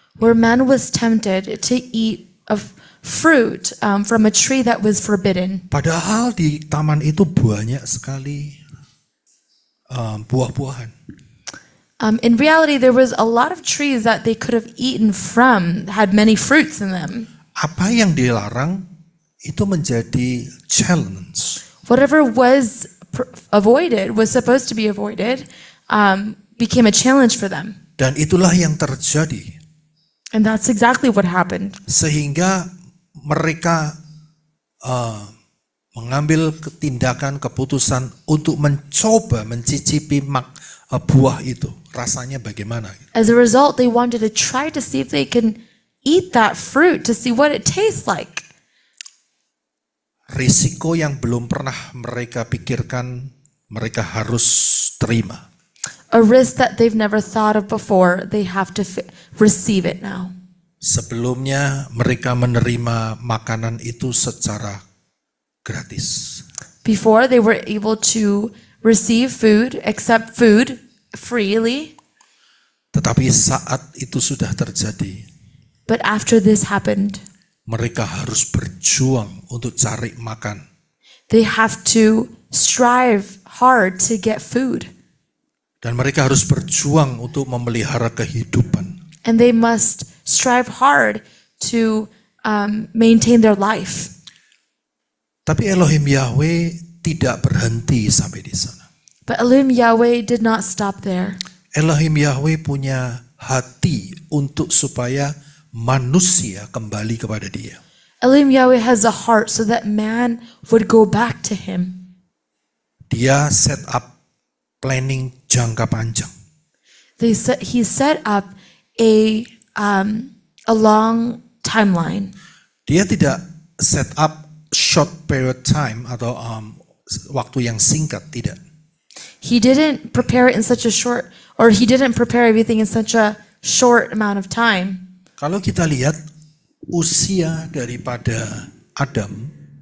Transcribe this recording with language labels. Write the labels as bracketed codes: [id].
[en] where man was tempted to eat of fruit from a tree that was forbidden. [id] Padahal di taman itu banyak sekali buah-buahan. [en] In reality, there was a lot of trees that they could have eaten from, had many fruits in them. [id] apa yang dilarang itu menjadi challenge. [en] Whatever was avoided, was supposed to be avoided, became a challenge for them. [id] Dan itulah yang terjadi. [en] And that's exactly what happened. [id] Sehingga mereka mengambil tindakan, keputusan untuk mencoba mencicipi buah itu. Rasanya bagaimana? [en] As a result, they wanted to try to see if they can eat that fruit, to see what it tastes like. [id] Risiko yang belum pernah mereka pikirkan, mereka harus terima. [en] A risk that they've never thought of before, they have to receive it now. [id] Sebelumnya mereka menerima makanan itu secara gratis. [en] Before, they were able to receive food, accept food freely. [id] Tetapi saat itu sudah terjadi, [en] But after this happened, [id] mereka harus berjuang untuk cari makan. [en] they have to strive hard to get food. [id] Dan mereka harus berjuang untuk memelihara kehidupan. [en] And they must strive hard to maintain their life. [id] Tapi Elohim Yahweh tidak berhenti sampai di sana. [en] But Elohim Yahweh did not stop there. [id] Elohim Yahweh punya hati untuk supaya manusia kembali kepada Dia. [en] Elohim Yahweh has a heart so that man would go back to him. [id] Dia set up planning jangka panjang. [en] He set up a long timeline. [id] Dia tidak set up short period time atau waktu yang singkat, tidak. [en] He didn't prepare it in such a short, or he didn't prepare everything in such a short amount of time. [id] Kalau kita lihat usia daripada Adam